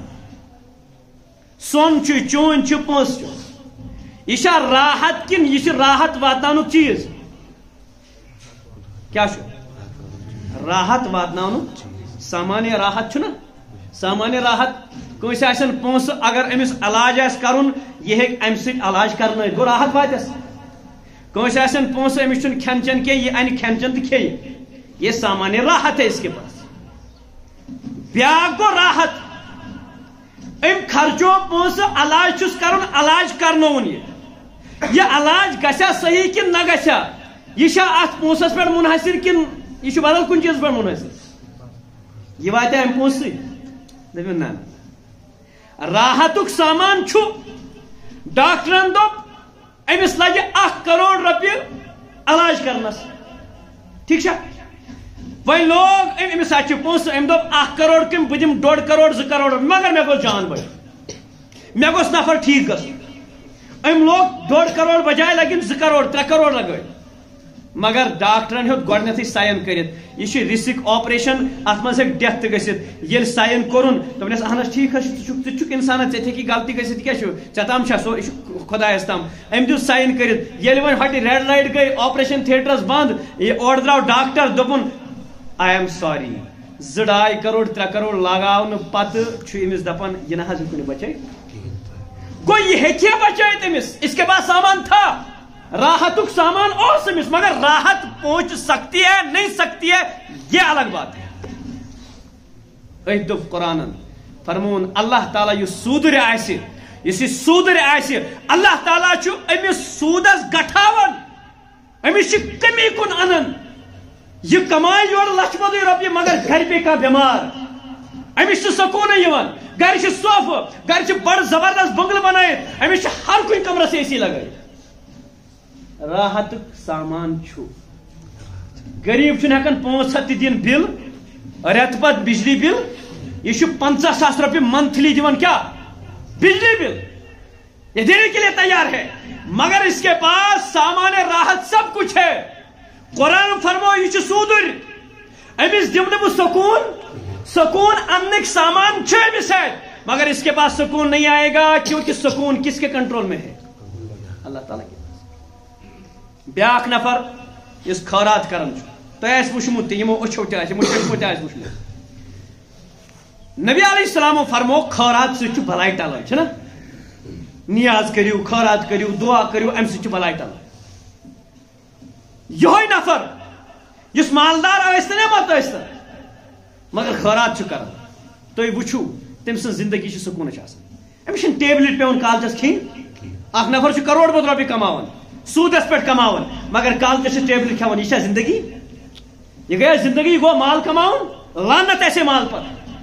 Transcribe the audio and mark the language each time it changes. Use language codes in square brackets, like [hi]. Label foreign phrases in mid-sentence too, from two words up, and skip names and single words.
[ks] سۄن چھُ چوٗنۍ چھُ پونٛسہٕ چھُ یہ چھا راحت کن یہ راحت واتناونُک چیٖز کیا چھُ راحت واتناونُک سامانیہ راحت چھُنہ سامانیہ راحت کٲنٛسہِ آسن پونٛسہٕ اگر أمِس علاج آسہِ کرُن یہِ ہیٚکہِ امہِ سۭتۍ علاج کرنٲیِتھ گوٚو راحت واتٮ۪س. کٲنٛسہِ آسن پونٛسہٕ أمِس چھُنہٕ کھٮ۪ن چٮ۪ن کینٛہہ یہِ انہِ کھٮ۪ن چٮ۪ن تہٕ کھیٚیہِ [ur] یہ سامانیہ راحت ہے اس کے پاس. [ks] بیٛاکھ گوٚو راحت أمۍ خرچو پونٛسہٕ علاج چھُس کرُن علاج کرنووُن یہِ علاج گژھیا صحیح کِنہٕ نہ گژھیا یہ چھا اتھ پونٛسس پٮ۪ٹھ منحصر کِنہٕ یہِ چھُ بدل کُنہِ چیٖزس پٮ۪ٹھ منحصر. یہِ واتیا امہِ پونٛسہٕ سۭتۍ دپیو نا راحتک سامان چھو ڈاکٹرن دپ امس لگہ 1 کروڑ رۄپیہ علاج کرنس ٹھیک چھا وۄنۍ لوگ امس پونسہ ام دپ 1 کروڑ کم بہ دم 1.5 کروڑ 2 کروڑ مگر مے گوس جان بچ مے گوس نفر ٹھیک گس ام لوگ 1.5 کروڑ بجائے لگن 2 کروڑ 3 کروڑ لگے مگر ڈاکٹرن ہیوت گۄڈنیتھٕے ساین کٔرِتھ یہ چھُ [en] risk operation [ks] اتھ منٛز ہیٚکہِ ڈیتھ تہِ گٔژھِتھ ییٚلہِ ساین کوٚرُن دوٚپنس اہن حظ ٹھیٖک حظ چھُ ژٕ چھُکھ انسانس ژےٚ ہیٚکی غلطی گٔژھِتھ کیٛاہ چھُ ژےٚ تام چھا سُہ یہِ چھُ خۄدایس تام أمۍ دیُت ساین کٔرِتھ ییٚلہِ وۄنۍ ہۄتہِ [en] red light [ks] گٔے [en] operation theatres [ks] بنٛد یہِ اورٕ درٛاو ڈاکٹر دوٚپُن [en] I am sorry [ks] 2.5 کروڑ 3 کروڑ لگاونہٕ پتہٕ چھُ أمِس دپان یہِ نہ حظ ہیٚکو نہٕ بچٲیِتھ گوٚو یہِ ہیٚکہِ ہا بچٲیِتھ أمِس [ur] اس کے بعد سامان تھا [ks] راحتک سامان اوس أمِس مگر [ur] راحت پہنچ سکتی ہے نہیں سکتی ہے یہ الگ بات ہے [ks] أتھۍ دوٚپ قرآنن فرمون اللہ تعالیٰ یُس سوٗدٕرِ آسہِ یُس یہِ سوٗدٕرِ آسہِ اللہ تعالیٰ چھُ أمِس سوٗدس گٹھاوان أمِس چھِ کمی کُن انان یہ کمائے یورٕ لچھ بودٕے رۄپیہِ مگر گرِ پیٚیہِ کانٛہہ بٮ۪مار أمِس چھُ سکوٗنٕے یِوان گرِ چھِ صوفہٕ گرِ چھِ بڑٕ زبردست بنگلہٕ بنٲیِتھ أمِس چھِ ہر کُنہِ کمرس اے سی لگٲیِتھ راحتک سامان چھُ غریب چھُنہٕ ہٮ۪کان 500 تہِ دِنۍ بِل رٮ۪تہٕ پتہٕ بجلی بِل یہ چھُ 50,000 رۄپیہِ منتھلی دِوان [ur] کیٛاہ بجلی بل یہ دینے کے لیے تیار ہے مگر اس کے پاس سامان راحت سب کچھ ہے [ks] قرآن فرمو یہ سودر امس دم بہ سکون انک سامان امس [ur] ہے مگر اس کے پاس سکون نہیں آئے گا کیونکہ سکون کس کے کنٹرول میں ہے اللہ تعالیٰ کے پاس [ks] بیاکھ نفر اس خیرات کرن تہ وچمت یمو اچھو تہ وچمت نبی علیہ السلام فرمو خیرات سے بلائی ٹلان چھنا نیاز کریو خیرات کریو دعا کریو ام سے بلائی ٹلان یہ نفر اس مالدار ٲسۍتن یا مت ٲسۍتن مگر خیرات کران تُہۍ وٕچھِو تٔمۍ سٕنٛز زندگی چھِ سکوٗنٕچ آسان أمِس چھِنہٕ ٹیبلِٹ پیوان کالچس کھیٚنۍ اکھ نفر چھُ کروڑ بد رۄپیہِ کماوان سوٗدس پٮ۪ٹھ کماوان مگر کالچس چھِ ٹیبلِٹ کھٮ۪وان یہِ چھا زندگی یہ گٔیا زندگی گوٚو مال کماوُن لعنت آسہِ مال پتہٕ